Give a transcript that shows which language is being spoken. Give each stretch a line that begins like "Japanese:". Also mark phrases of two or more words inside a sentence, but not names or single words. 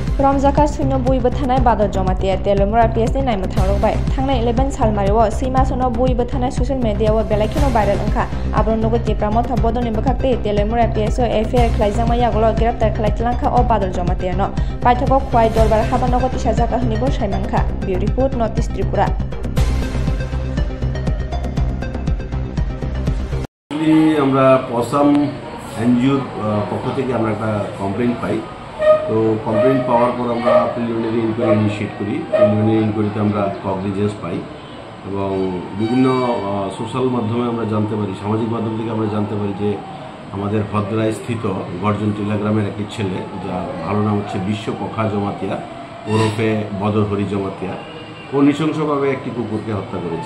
Kok Borok: रमजाखा शून्य बयबो थानाय बादर जमातिया तेलुमुरा पिएसनि नायमो थांरबाय थांनाय 11 सालमारियाव सैमासनो बयबो थानाय ससियेल मिडियायाव बेलाखिनो भाइरेल ओंखा आब्रो नगो तिप्रामो था बदनि बखाक्ते तेलुमुरा पिएसओ एफआईआर खालायजामा यागलो ग्रेप्तार खालायतलांखा अ बादर जमातियानो पाइथको खवाय दरबार हाबानगो तिसा जागा हनिबो सायमानखा
English: bureau report North East Tripura.
Bangla: আমরা পসাম এনজিওর পক্ষ থেকে আমরা একটা কমপ্লেইন পাই। তো কমপ্লেইন পাওয়ার পর আমরা
English: preliminary inquiry initiate
Bangla: করি।
English: preliminary inquiryতে
Bangla: আমরা কগনিজেন্স পাই এবং বিভিন্ন সোশ্যাল মাধ্যমে আমরা জানতে পারি, সামাজিক মাধ্যম থেকে আমরা জানতে পারি যে আমাদের ভদ্রায় স্থিত গর্জন টিলা গ্রামের একটি ছেলে, যার ভালো নাম হচ্ছে বিশ্ব পখা জমাতিয়া ওরফে বদর হরি জমাতিয়া, ও নৃশংসভাবে একটি কুকুরকে হত্যা করেছে।